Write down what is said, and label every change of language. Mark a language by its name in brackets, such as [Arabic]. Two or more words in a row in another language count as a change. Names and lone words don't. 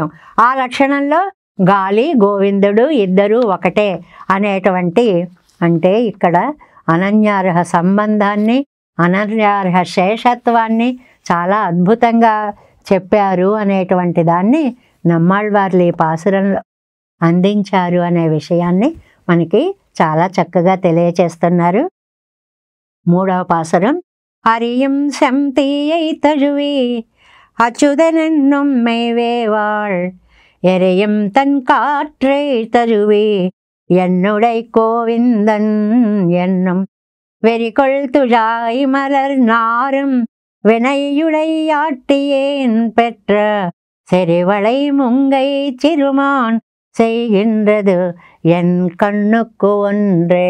[Telugu] ఆ లక్షణంలో గాలి గోవిందుడు ఇద్దరు ఒకటే అనేటువంటి, అంటే ఇక్కడ అనన్యార్హ సంబంధాన్ని, అనన్యార్హ శేషత్వాన్ని చాలా అద్భుతంగా చెప్పారు అనేటువంటి దాన్ని నమ్మాళ్వార్లు ఈ పాసురంలో అందించారు అనే విషయాన్ని మనకి చాలా చక్కగా తెలియచేస్తున్నారు. మూడవ పాసురం. [Tamil] அறியும் செம்தீயை தழுவி அச்சுதனென்னும் மெய்வேவாள் எரியும் தன் காற்றை தழுவி என்னுடை கோவிந்தன் என்னும் வெறிகொள் துழாய் மலர் நாரும் வினையுடையாட்டியேன் பெற்ற செறிவளை முங்கை சிறுமான் செய்கின்றது என் கண்ணுக்கு ஒன்றே.